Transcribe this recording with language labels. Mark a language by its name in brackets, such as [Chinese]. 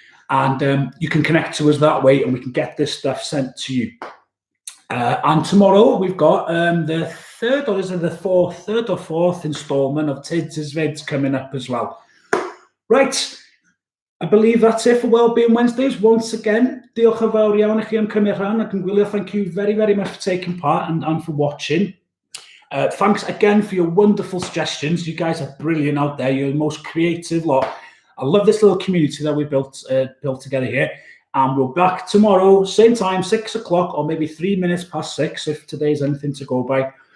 [English] And you can connect to us that way, and we can get this stuff sent to you. And tomorrow we've got the third or fourth installment of Tids Vids coming up as well. Right, I believe that's it for Wellbeing Wednesdays. Once again, [Welsh] diolch yn fawr iawn I chi am cymryd rhan, ac yn gwylio. [English] Thank you very, very much for taking part and for watching. Thanks again for your wonderful suggestions. You guys are brilliant out there. You're the most creative lot. I love this little community that we built together here. And we're back tomorrow, same time, 6 o'clock, or maybe 3 minutes past 6, if today's anything to go by.